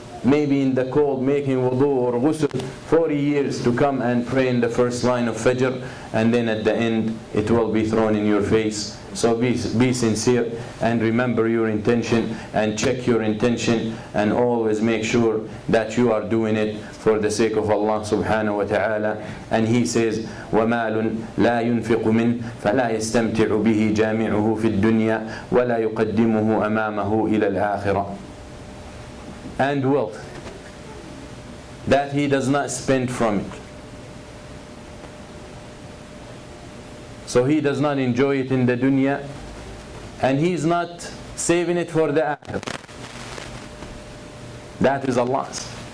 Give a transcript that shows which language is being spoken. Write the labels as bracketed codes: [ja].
[en] maybe in the cold, making wudu or ghusl 40 years to come and pray in the first line of Fajr, and then at the end it will be thrown in your face. So be sincere and remember your intention and check your intention, and always make sure that you are doing it for the sake of Allah subhanahu wa ta'ala. And He says, [ar] وَمَالٌ لَا يُنْفِقُ مِنْهُ فَلَا يَسْتَمْتِعُ بِهِ جَامِعُهُ فِي الدُّنْيَا وَلَا يُقَدِّمُهُ أَمَامَهُ إِلَى الْآخِرَةِ. [en] And wealth that he does not spend from it. So he does not enjoy it in the dunya, and he's not saving it for the akhirah. That is Allah's.